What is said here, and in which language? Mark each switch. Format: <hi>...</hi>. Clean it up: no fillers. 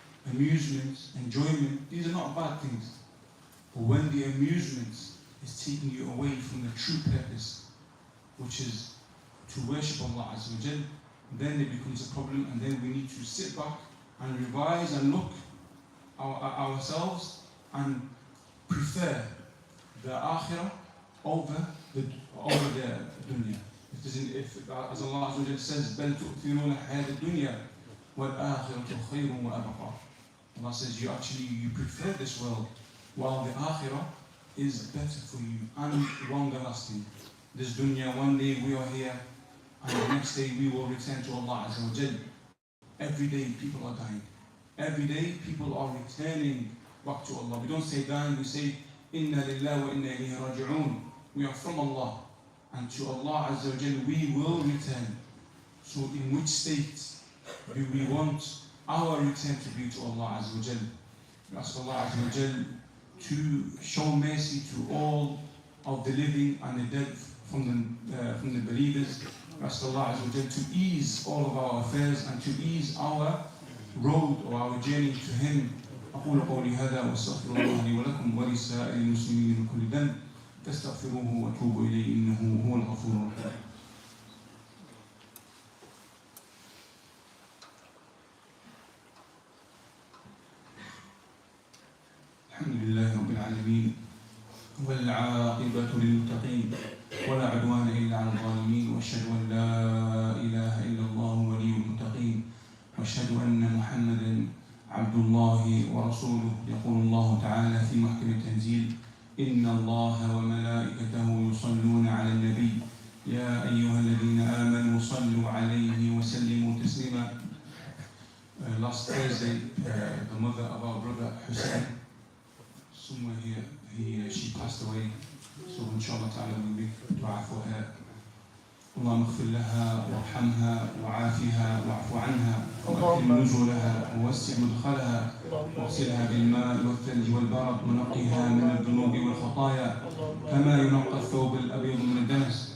<en>Amusement, enjoyment, these are not bad things. But when the amusement is taking you away from the true purpose, which is to worship Allah Azza wa Jal, then it becomes a problem, and then we need to sit back and revise and look at ourselves and prefer the akhirah over the dunya. As Allah Azza wa Jal says,</en> <ar>بَلْ تُؤْثِرُونَ حَيَاةَ الدُّنْيا وَالْآخِرَةُ خَيْرٌ وَأَبْقَى.</ar> <en>Allah says you prefer this world, while the akhirah is better for you and longer lasting. This dunya, one day we are here, and the next day we will return to Allah Azza wa Jal. Every day people are dying. Every day people are returning back to Allah. We don't say dying, we say Inna lillahi wa inna ilayhi raji'un. We are from Allah, and to Allah Azza wa Jal we will return. So in which state do we want our return to be to Allah Azza wa Jal? We ask Allah Azza wa Jal to show mercy to all of the living and the dead from the believers. We ask Allah Azza wa Jal to ease all of our affairs and to ease our road or our journey to Him.</en> <ar>أقول قولي هذا وأستغفر الله لي ولكم ولسائر المسلمين من كل ذنب فاستغفروه وتوبوا إليه إنه هو الغفور الرحيم. الحمد لله رب العالمين والعاقبة للمتقين ولا عدوان إلا على الظالمين وأشهد أن لا إله إلا الله ولي المتقين وأشهد أن محمدا عبد الله ورسوله. يقول الله تعالى في محكم التنزيل إن الله وملائكته يصلون على النبي يا أيها الذين آمنوا صلوا عليه وسلموا تسليما.</ar> <en>Last Thursday, the mother of our brother Hussein, somewhere here, she passed away. So inshallah ta'ala we'll make dua for her.</en> <ar>اللهم اغفر لها وارحمها وعافها واعف عنها واكرم نزلها ووسع مدخلها واغسلها بالماء والثلج والبرد ونقها من الذنوب والخطايا كما ينقى الثوب الابيض من الدنس.</ar>